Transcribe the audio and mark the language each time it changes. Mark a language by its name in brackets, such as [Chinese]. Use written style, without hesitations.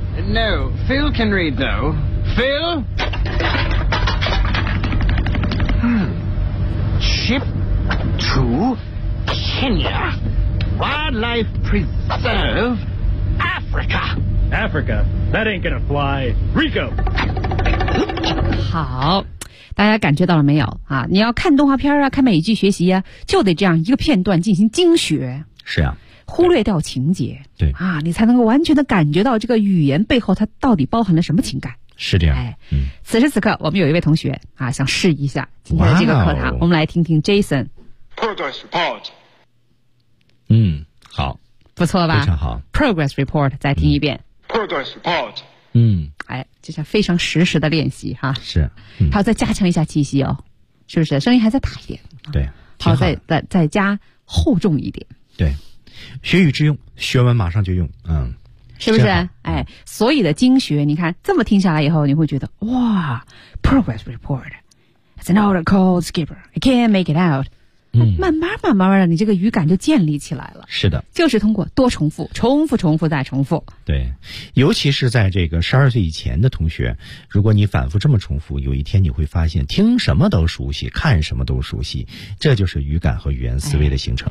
[English] No, Phil can read, though. Phil? Ship to Kenya, Wildlife Preserve, Africa. Africa? That ain't gonna fly. Rico! [Chinese] 好，大家感觉到了没有啊？你要看动画片啊，看美剧学习啊，就得这样一个片段进行精学。是啊。忽略掉情节。对。啊，你才能够完全的感觉到这个语言背后它到底包含了什么情感。是这样。哎，此时此刻我们有一位同学啊想试一下今天的这个课堂。我们来听听 Jason。 [English] Progress report。 [Chinese] 嗯，好。不错吧。非常好。 [English] Progress report, [Chinese] 再听一遍。 [English] Progress report。 [Chinese] 嗯。哎，就像非常实时的练习哈。是。还要再加强一下气息哦。是不是声音还在大一点。对。好，再加厚重一点。对。学语之用，学完马上就用，嗯，是不是？哎，所以的精学，你看这么听下来以后，你会觉得哇 ， [English] progress report, it's an old code skipper, I can't make it out。 [Chinese] 慢慢的，你这个语感就建立起来了。是的，就是通过多重复、重复、重复再重复。对，尤其是在这个12岁以前的同学，如果你反复这么重复，有一天你会发现听什么都熟悉，看什么都熟悉，这就是语感和语言思维的形成。